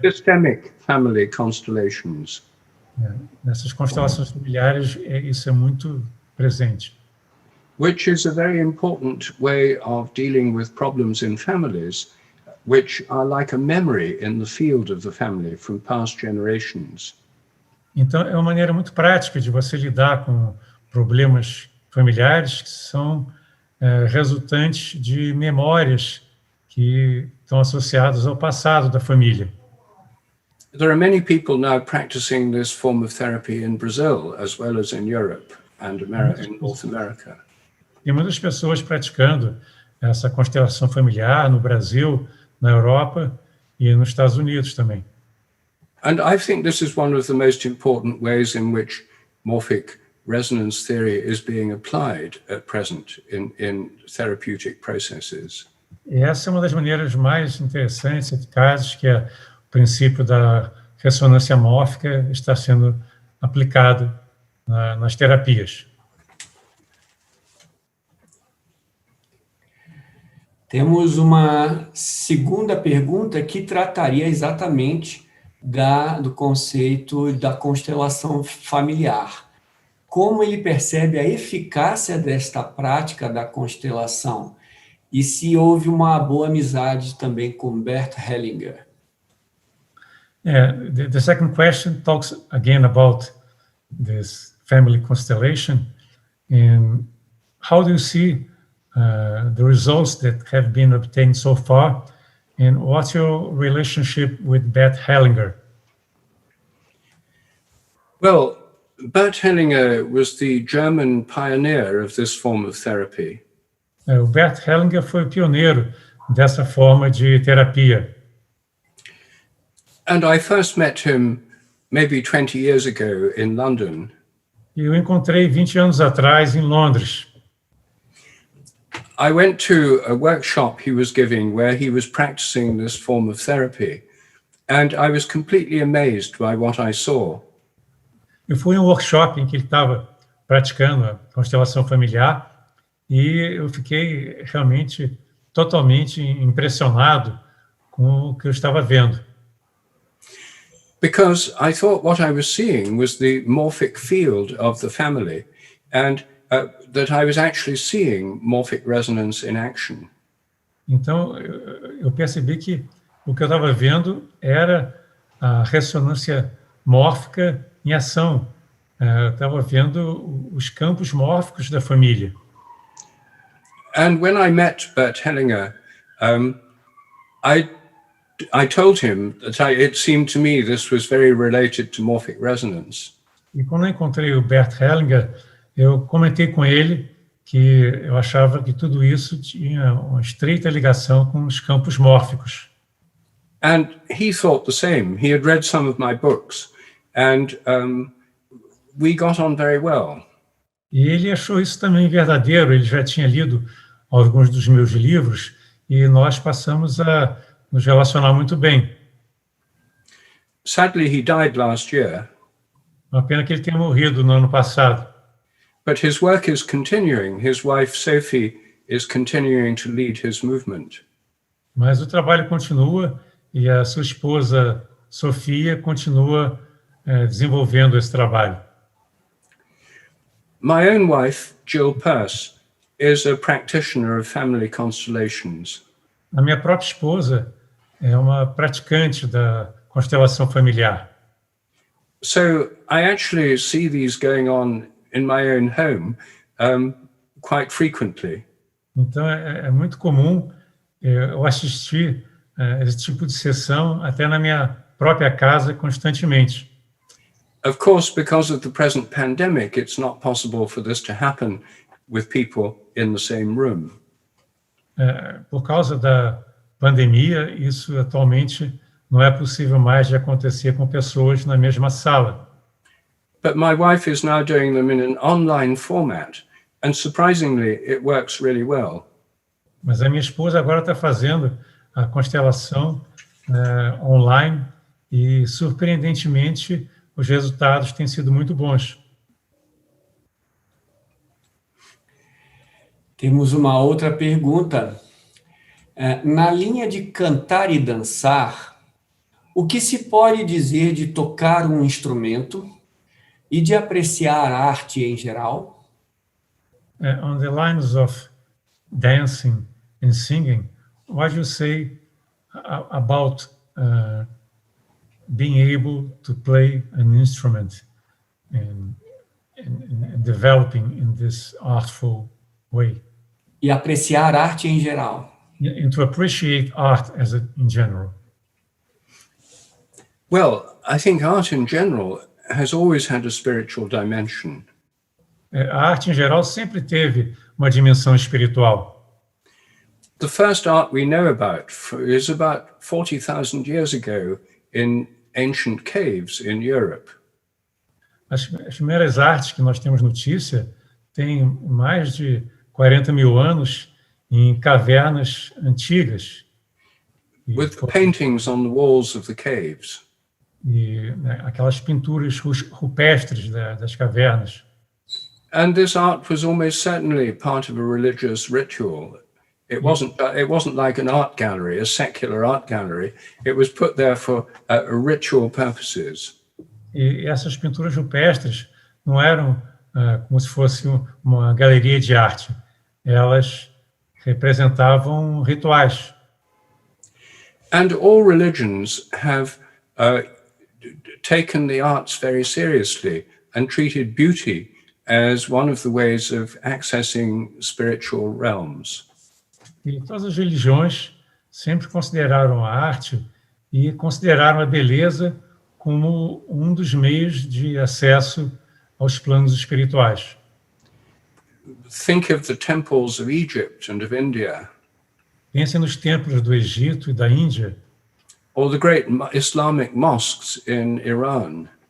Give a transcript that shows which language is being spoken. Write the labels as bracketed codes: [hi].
[en] Systemic family constellations. [pt] Nessas constelações familiares, isso é muito presente. [en] Which is a very important way of dealing with problems in families, which are like a memory in the field of the family from past generations. [pt] Então, é uma maneira muito prática de você lidar com problemas familiares que são resultantes de memórias que estão associadas ao passado da família. [en] There are many people now practicing this form of therapy in Brazil, as well as in Europe and in North America. [pt] Tem muitas pessoas praticando essa constelação familiar no Brasil, na Europa e nos Estados Unidos também. [en] And I think this is one of the most important ways in which morphic resonance theory is being applied at present in therapeutic processes. [pt] E essa é uma das maneiras mais interessantes, eficazes, que o princípio da ressonância mórfica está sendo aplicado nas terapias. Temos uma segunda pergunta que trataria exatamente do conceito da constelação familiar. Como ele percebe a eficácia desta prática da constelação? E se houve uma boa amizade também com Bert Hellinger? [en] The second question talks again about this family constellation and how do you see the results that have been obtained so far, and what's your relationship with Bert Hellinger? Well, Bert Hellinger was the German pioneer of this form of therapy. [pt] O Bert Hellinger foi o pioneiro dessa forma de terapia. [en] And I first met him maybe 20 years ago in London. [pt] Eu encontrei 20 anos atrás em Londres. [en] I went to a workshop he was giving where he was practicing this form of therapy, and I was completely amazed by what I saw. [pt] Eu fui em um workshop em que ele estava praticando a constelação familiar e eu fiquei realmente totalmente impressionado com o que eu estava vendo. [en] Because I thought what I was seeing was the morphic field of the family, and that I was actually seeing morphic resonance in action. [pt] Então, eu percebi que o que eu estava vendo era a ressonância mórfica em ação. Eu estava vendo os campos mórficos da família. [en] And when I met Bert Hellinger, I told him that it seemed to me this was very related to morphic resonance. [pt] E quando eu encontrei o Bert Hellinger, eu comentei com ele que eu achava que tudo isso tinha uma estreita ligação com os campos mórficos. [en] And he thought the same. He had read some of my books, and we got on very well. [pt] E ele achou isso também verdadeiro. Ele já tinha lido alguns dos meus livros e nós passamos a nos relacionar muito bem. [en] Sadly, he died last year. [pt] Uma pena que ele tenha morrido no ano passado. [en] But his work is continuing. His wife, Sophie, is continuing to lead his movement. [pt] Mas o trabalho continua e a sua esposa, Sofia, continua desenvolvendo esse trabalho. [en] My own wife, Jill Peirce, is a practitioner of family constellations. [pt] A minha própria esposa é uma praticante da constelação familiar. [en] So I actually see these going on in my own home quite frequently. [pt] Então, é muito comum eu assistir esse tipo de sessão até na minha própria casa constantemente. [en] Of course, because of the present pandemic, it's not possible for this to happen with people in the same room. [pt] Por causa da pandemia, isso atualmente não é possível mais de acontecer com pessoas na mesma sala. [en] But my wife is now doing them in an online format, and surprisingly, it works really well. [pt] Mas a minha esposa agora está fazendo a constelação online e, surpreendentemente, os resultados têm sido muito bons. Temos uma outra pergunta. Na linha de cantar e dançar, o que se pode dizer de tocar um instrumento e de apreciar a arte em geral? [en] On the lines of dancing and singing, what do you say about being able to play an instrument and developing in this artful way? [pt] E apreciar a arte em geral. [en] And to appreciate art in general. Well, I think art in general has always had a spiritual dimension. [pt] A arte em geral sempre teve uma dimensão espiritual. [en] The first art we know about is about 40,000 years ago in ancient caves in Europe. [pt] As primeiras artes que nós temos notícia têm mais de 40 mil anos em cavernas antigas. [en] With paintings on the walls of the caves. [pt] E aquelas pinturas rupestres das cavernas. [en] And this art was almost certainly part of a religious ritual. It wasn't like an art gallery, a secular art gallery. It was put there for ritual purposes. [pt] E essas pinturas rupestres não eram como se fosse uma galeria de arte. Elas representavam rituais. [en] And all religions have taken the arts very seriously and treated beauty as one of the ways of accessing spiritual realms. [pt] E todas as religiões sempre consideraram a arte e consideraram a beleza como um dos meios de acesso aos planos espirituais. [en] Think of the temples of Egypt and of India. [pt] Pensem nos templos do Egito e da Índia. [en] Or the great Islamic mosques in Iran.